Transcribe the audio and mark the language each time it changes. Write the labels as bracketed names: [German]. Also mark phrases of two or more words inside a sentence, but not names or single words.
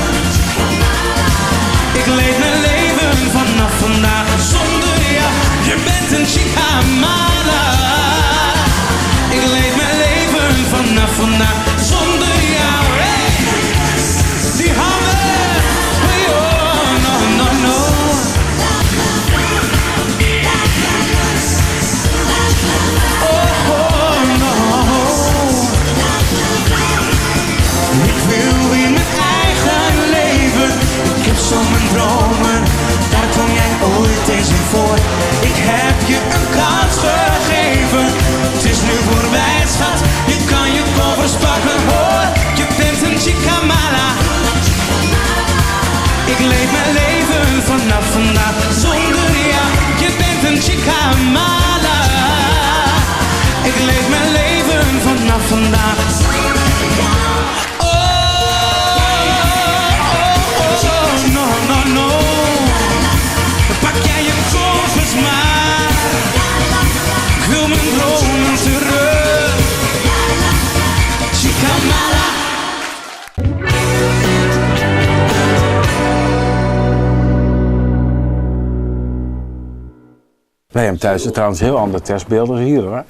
[Dutch] Ik leef mijn leven vanaf vandaag zonder jou. Je bent een chicamara. Ik leef mijn leven vanaf vandaag zonder jou. Hey! Die handen. [English] Oh, no, no, no. Oh, no. [Dutch] Ik wil weer mijn eigen leven. Ik heb zo mijn dromen. Daar kom jij ooit eens in voor. Ik heb je een kans gegeven. Het is nu voorbij, schat. Je kan je koffers pakken, hoor. Je bent een chicamara. Ik leef mijn leven vanaf vandaag zonder jou. Je bent een chicamara. Ik leef mijn leven vanaf vandaag. [English] Oh, oh, oh, no, no, no. [Dutch] Pak jij je koffers maar. Ik wil mijn dromen terug. Chicamara. Wij hebben thuis trouwens heel andere testbeelden als hier, hoor.